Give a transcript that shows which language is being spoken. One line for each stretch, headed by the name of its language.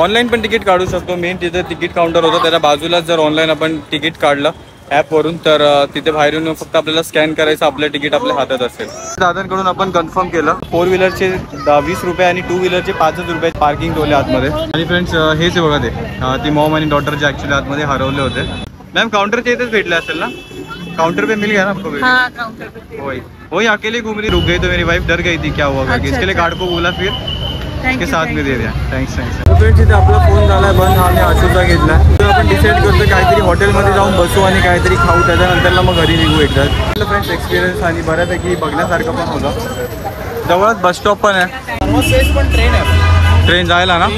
Marathi: Online पण ticket काढू शकतो. मेन तिथे तिकीट काउंटर होतं, त्याच्या बाजूलाच जर ऑनलाईन आपण तिकीट काढलं ॲपवरून तर तिथे बाहेर येऊन फक्त आपल्याला स्कॅन करायचं, आपलं तिकीट आपल्या हातात असेल. दादांकडून आपण कन्फर्म केलं. 4 व्हीलरचे 20 रुपये आणि 2 व्हीलरचे 5 रुपये पार्किंग ठेवले आतमध्ये. आणि फ्रेंड्स हेच आहे बघा ते ती मॉम आणि डॉटर जे ॲक्च्युली आतमध्ये हरवले होते.
Hindi: मैम काउंटर इधर
Marathi: भेटले असेल ना,
Hindi: काउंटर पे मिल गया ना आपको? हाँ, काउंटर पे वही वही अकेले घूम रही, रुक गई तो मेरी वाइफ डर गई थी क्या हुआ करके. इसके लिए गार्ड को बोला, फिर इसके साथ में दे दिया.
English: Thanks.
Marathi: फ्रेंड्स इथे आपला फोन झाला बंद. आम्ही आशूचा घेतला. तर आपण डिसाईड करतो काहीतरी हॉटेलमध्ये जाऊन बसू आणि काहीतरी खाऊ, त्याच्यानंतरला मग घरी निघू एकदा. फ्रेंड्स एक्सपिरियन्स आणि बऱ्यापैकी बघण्यासारखं पण होतं. जवळच बस स्टॉप पण आहे, पण ट्रेन आहे, ट्रेन जायला ना